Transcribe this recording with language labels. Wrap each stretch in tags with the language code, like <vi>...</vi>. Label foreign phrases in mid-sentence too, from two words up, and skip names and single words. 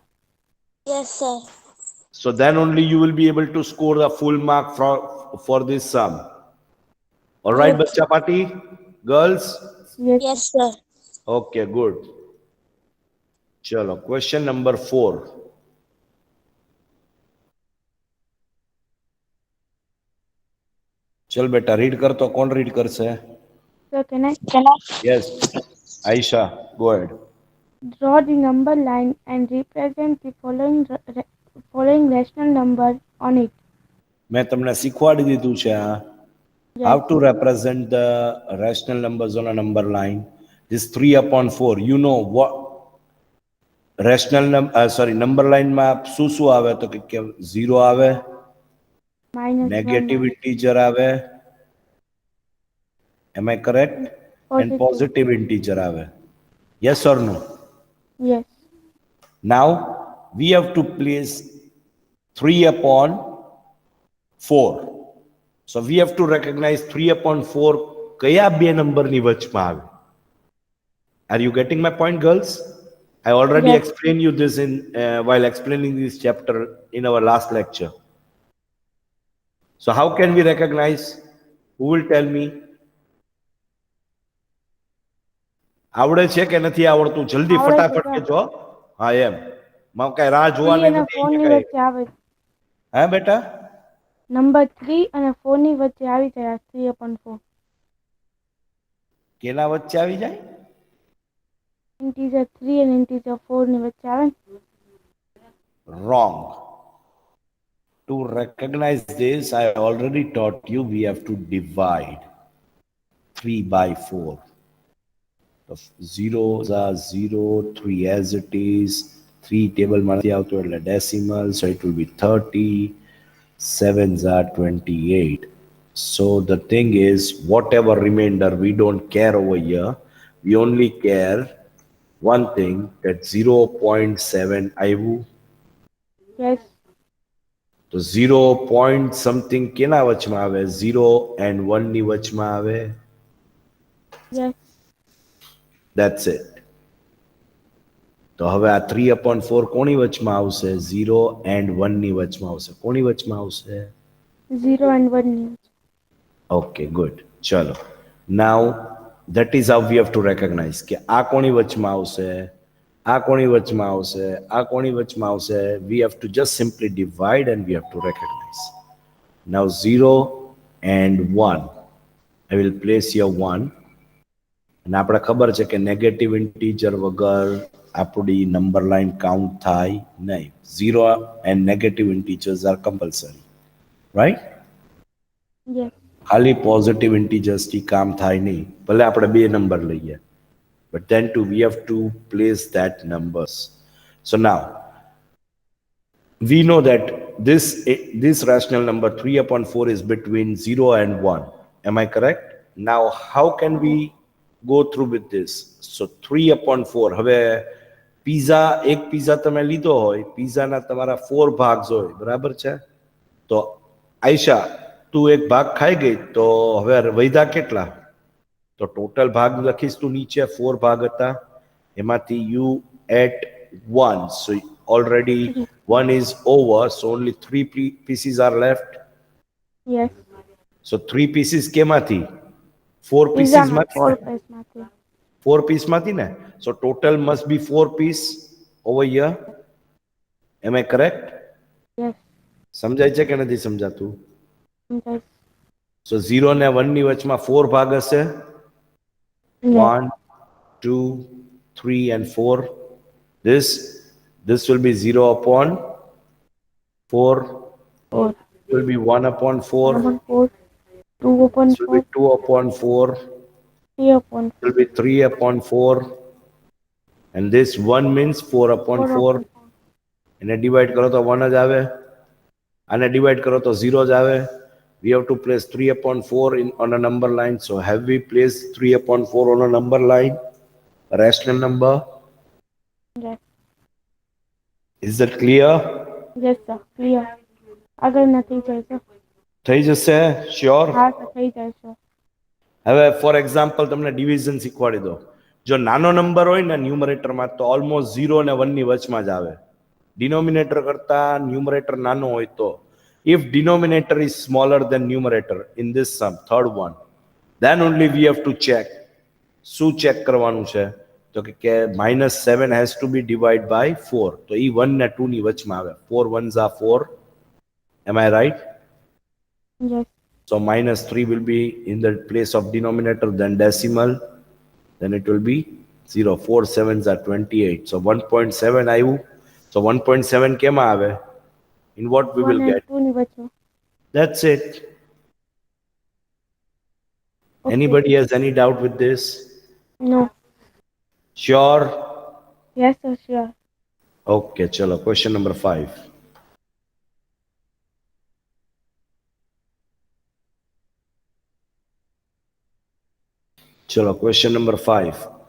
<en>Yes, sir. So then only you will be able to score the full mark for this sum. All right, bachcha party, girls? Yes. Yes, sir. Okay, good. Chalo, question number 4.</en> <gu>ચલ બેટા રીડ કર તો કોણ રીડ કરશે?</gu> <en>So can I Yes, Aisha, go ahead. draw the number line and represent the following rational numbers on it?</en> <gu>મેં તમને શીખવાડી દીધું છે આ how</gu> <en>Yes. to represent the rational numbers on a number line. This 3 upon 4, you know what rational number line</en> <gu>માં શું આવે તો કે 0 આવે,</gu> <en>Minus negative 1. integer આવે, am I correct, and Positive. positive integer આવે, yes or no? Yes. Now we have to place 3 upon 4. So we have to recognize 3 upon 4</en> <gu>કયા બે નંબરની વચમાં આવે.</gu> <en>Are you getting my point, girls? I already Yes. explained you this in while explaining this chapter in our last lecture. So how can we recognize? Who will tell me?</en> <gu>આવડે છે કે નથી આવડતું? જલ્દી આવડે છે ફટાફટ સર. કહેજો. હા એમ. માં કઈ રાહ 3 જોવાની અને નથી 4 ની અહીંયા કઈ. વચ્ચે આવે. હા બેટા? નંબર 3 અને 4 ની વચ્ચે આવી જાય 3/4. કેના વચ્ચે આવી જાય? ઇન્ટીજર 3 અને ઇન્ટીજર 4 ની વચ્ચે આવે ને?</gu> <en>Wrong. To recognize this, I already taught you we have to divide 3 by 4. The zeros are 0, 3 as it is, 3 table</en> <gu>માંથી આવતો એટલે</gu> <en>decimal, so it will be 30, 7s are 28. So the thing is, whatever remainder, we don't care over here. We only care one thing, that 0.7 આવ્યું. Yes.</en> <gu>તો 0 point something કેના વચમાં આવે? 0 and 1 ની વચમાં આવે.</gu> <en>Yes. That's it.</en> <gu>તો હવે આ 3/4 કોની વચમાં આવશે? 0 and 1 ની વચમાં આવશે. કોની વચમાં આવશે? 0 and 1 ની વચ્ચે. Okay, good. ચલો. Now that is how we have to recognize કે આ કોની વચમાં આવશે, આ કોની વચમાં આવશે, આ કોની વચમાં આવશે.</gu> <en>We have to just simply divide and we have to recognize. Now 0 and 1. I will place here 1.</en> <gu>અને આપણે ખબર છે કે નેગેટિવ ઇન્ટીજર વગર આપણી નંબર લાઈન કાઉન્ટ થાય નહીં.</gu> <en>0 and negative integers are compulsory, right? Yes.</en> <gu>ખાલી પોઝિટિવ ઇન્ટીજર્સ થી કામ થાય નહીં, ભલે આપણે બે નંબર લઈએ,</gu> <en>but then too we have to place that numbers. So now we know that this rational number 3/4 is between 0 and 1. Am I correct? Now how can we go through with this? So 3/4.</en> <gu>હવે પીઝા, એક પીઝા તમે લીધો હોય, પીઝાના તમારા 4 ભાગ્સ હોય, બરાબર છે? તો આયશા, તું એક ભાગ ખાઈ ગઈ, તો હવે વૈધા કેટલા? તો ટોટલ ભાગ લખીશ તું નીચે, 4 ભાગ હતા, એમાંથી</gu> <en>you ate 1. So already 1 is over, so only 3 pieces are left. Yes. So 3 pieces કેમાંથી? 4 pieces</en> <gu>પીઝામાં માંથી 4 ને? પીસમાંથી. 4 piece માંથી ને?</gu> <en>So total must be 4 piece over here. Am I correct? Yes.</en> <gu>સમજાય છે કે નથી સમજાતું? સમજાય. So 0 ને 1 ની વચમાં 4 ભાગ હશે.</gu> <en>Yes. 1, 2, 3 and 4. This will be 0/4. 4. It will be 1/4. 1/4. 2/4. This will be 2/4. 3/4. It will be 3/4. And this 1 means 4/4.</en> <gu>એને ડિવાઈડ કરો તો 1 જ આવે, આને ડિવાઈડ કરો તો 0 જ આવે.</gu> <en>We have to place 3/4 on a number line. So have we placed 3/4 on a number line? A rational number. Yes. Is that clear? Yes, sir. Clear.</en> <gu>આગળ ના થઈ જાય સર. થઈ જશે? Sure? હા સર, થઈ જાય સર. હવે ફોર એક્ઝામ્પલ તમને ડિવિઝન શીખવાડી દો. જો નાનો નંબર હોય ને ન્યુમરેટરમાં, તો ઓલમોસ્ટ 0 અને 1 ની વચમાં જ આવે. ડિનોમિનેટર કરતા ન્યુમરેટર નાનો હોય તો,</gu> <en>if denominator is smaller than numerator in this sum, third one, then only we have to check.</en> <gu>શું ચેક કરવાનું છે? તો કે -7</gu> <en>has to be divided by 4.</en> <gu>તો એ 1 ને 2 ની વચમાં આવે.</gu> <en>4 1s are 4. Am I right? Yes. So -3 will be in the place of denominator, then decimal, then it will be 0. 4 7s are 28. So 1.7 આવ્યું. So 1.7</en> <gu>કેમાં આવે?</gu> <en>In what we will get?</en> <gu>2 ની વચ્ચે.</gu> <en>That's it. Okay. Anybody has any doubt with this? No. Sure? Yes, sir, sure. Okay, chalo. Question number 5. Chalo, question number 5.</en>